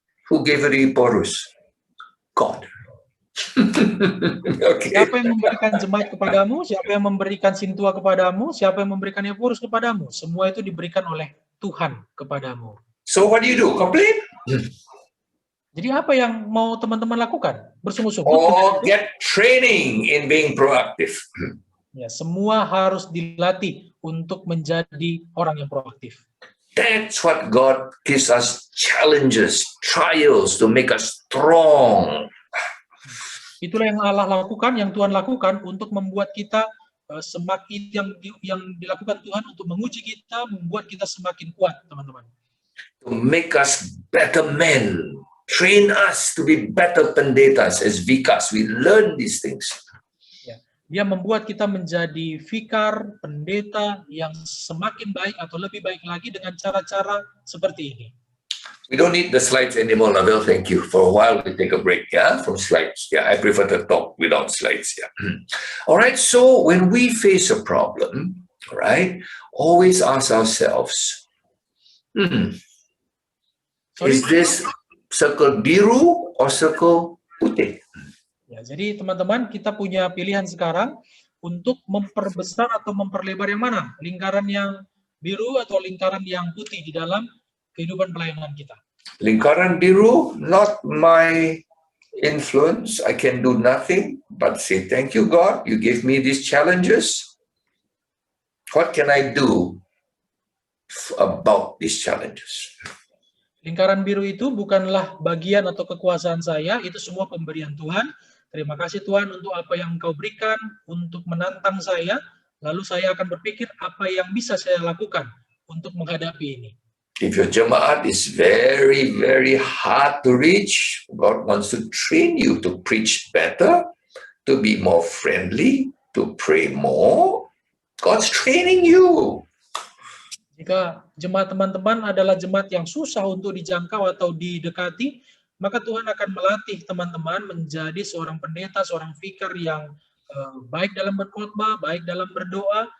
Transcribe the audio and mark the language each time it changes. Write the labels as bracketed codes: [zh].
[en] Who gave you the Porus? God. Okay. [id] Siapa yang memberikan jemaat kepadamu? Siapa yang memberikan Sintua kepadamu? Siapa yang memberikan Epurus kepadamu? Semua itu diberikan oleh Tuhan kepadamu. [en] So what do? Complain? [id] Jadi apa yang mau teman-teman lakukan? Bersungguh-sungguh. [en] Or get training in being proactive. [id] Ya, semua harus dilatih untuk menjadi orang yang proaktif. [en] That's what God gives us challenges, trials to make us strong. [id] Itulah yang Allah lakukan, yang Tuhan lakukan untuk membuat kita semakin yang dilakukan Tuhan untuk menguji kita, membuat kita semakin kuat, teman-teman. [en] To make us better men, train us to be better pendetas as vikas. We learn these things. [id] Dia membuat kita menjadi vikar, pendeta yang semakin baik atau lebih baik lagi dengan cara-cara seperti ini. [en] We don't need the slides anymore, Nabil. Thank you. For a while, we take a break, from slides. I prefer to talk without slides, All right, so when we face a problem, right, always ask ourselves, is this circle [id] biru [en] or circle [id] putih? Ya, jadi teman-teman, kita punya pilihan sekarang untuk memperbesar atau memperlebar yang mana? Lingkaran yang biru atau lingkaran yang putih di dalam kehidupan pelayanan kita. Lingkaran biru, [en] not my influence. I can do nothing but say, thank you, God. You gave me these challenges. What can I do about these challenges? [id] Lingkaran biru itu bukanlah bagian atau kekuasaan saya, itu semua pemberian Tuhan. Terima kasih Tuhan untuk apa yang Engkau berikan, untuk menantang saya, lalu saya akan berpikir apa yang bisa saya lakukan untuk menghadapi ini. [en] If your jemaat is very, very hard to reach, God wants to train you to preach better, to be more friendly, to pray more. God's training you. [id] Jika jemaat teman-teman adalah jemaat yang susah untuk dijangkau atau didekati, maka Tuhan akan melatih teman-teman menjadi seorang pendeta, seorang vikar yang baik dalam berkhotbah, baik dalam berdoa.